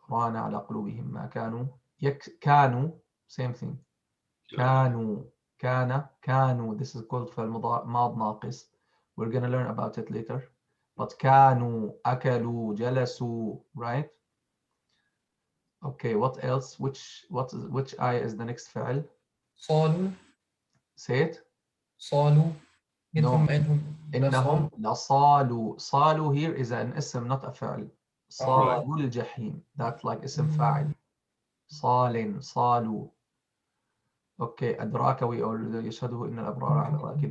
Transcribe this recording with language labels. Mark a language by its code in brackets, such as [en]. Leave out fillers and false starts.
[ar] ران على قلوبهم ما كانوا كانوا. [en] Same thing. [ar] كانوا. كانوا. [en] This is called ماض ناقص. We're going to learn about it later. [ar] But كانوا. أكلوا. جلسوا. Right? [en] Okay, what else? Which ayah is the next فعل? [ar] صالوا. [en] Say it. [ar] صالوا [en] No. [ar] إنهم إنهم لصالوا. لصالوا. [en] صالوا here is an اسم, not a فعل. Right. [ar] صالوا الجحيم. [en] That's like اسم فاعل. [ar] صال صالوا. Okay. أدراك [en] we already [ar] يشهده إن الأبرار على الأرائك.